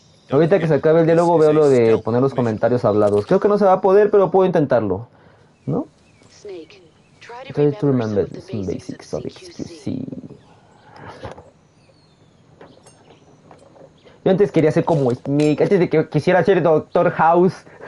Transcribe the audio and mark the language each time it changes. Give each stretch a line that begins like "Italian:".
Spanish: Ahorita que se acabe el diálogo veo lo de poner los comentarios hablados. Creo que no se va a poder, pero puedo intentarlo, ¿no?
English: Try to remember some basics of it.
Spanish: Sí. Yo antes quería ser como Snake, antes de que quisiera ser Doctor House.